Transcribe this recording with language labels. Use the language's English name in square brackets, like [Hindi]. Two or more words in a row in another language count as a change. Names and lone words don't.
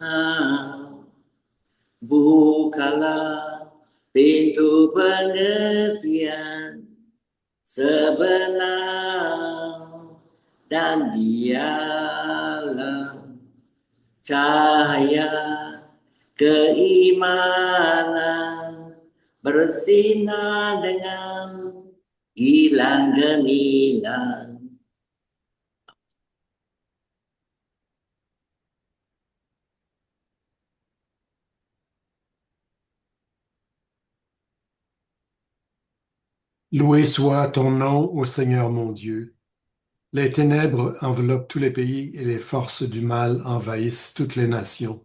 [Malay] Bukalah pintu pengertian sebenar dan biarlah cahaya keimanan bersinar dengan hilang gemilang. [French] Loué soit ton nom, ô Seigneur mon Dieu. Les ténèbres enveloppent tous les pays et les forces du mal envahissent toutes les nations.